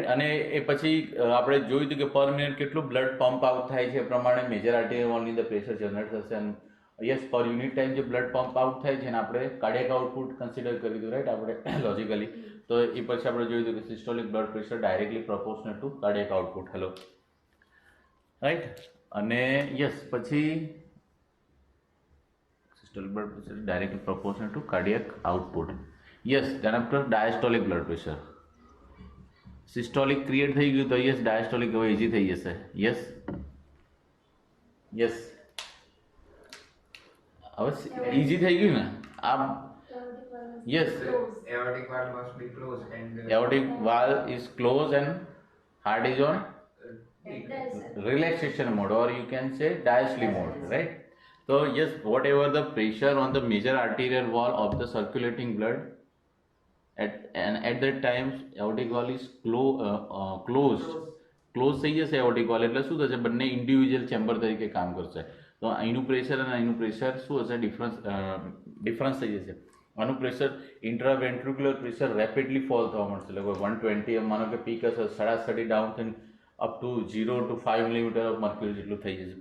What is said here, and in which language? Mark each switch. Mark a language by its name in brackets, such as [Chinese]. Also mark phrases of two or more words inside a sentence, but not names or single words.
[Gujarati] અને એ પછી આપણે જોયું હતું કે [English] per minute [Gujarati] કેટલું [English] blood pump out [Gujarati] થાય છે એ પ્રમાણે [English] major arterial wallની [Gujarati] અંદર [English] pressure generate [Gujarati] થશે, અને [English] yes per unit time [Gujarati] જે [English] blood pump out [Gujarati] થાય છે ને આપણે [English] cardiac output consider [Gujarati] કર્યું હતું, રાઈટ? આપણે લોજિકલી તો એ પછી આપણે જોયું હતું કે [English] systolic blood pressure directly proportional to cardiac output. hello, right? [Gujarati] અને યસ પછી [English] systolic blood pressure is directly proportional to cardiac output. Yes, then after diastolic blood pressure. Systolic create [Gujarati] થઈ ગયું તો [English] yes diastolic [Gujarati] હવે easy થઈ જશે. [English] Yes, yes. [Gujarati] હવે easy થઈ ગયું ને આ? Yes. [English] Aortic valve must be closed and Aortic valve is closed and heart is on relaxation mode, or you can say diastolic mode, right? So yes, whatever the pressure on the major arterial wall of the circulating blood at that time aortic valve is closed [Gujarati] થઈ જશે [English] aortic valve, [Gujarati] એટલે શું થશે? બંને [English] individual chamber [Gujarati] તરીકે કામ કરશે. તો અહીંનું પ્રેશર અને અહીંનું પ્રેશર શું હશે? ડિફરન્સ થઈ જશે. આનું પ્રેશર [English] intraventricular pressure rapidly fall [Gujarati] થવા મળશે, એટલે 120 માનો કે પીક હશે 30 ડાઉન થઈને [English] up to 0 to 5 millimeter of mercury [Gujarati] જેટલું થઈ જશે.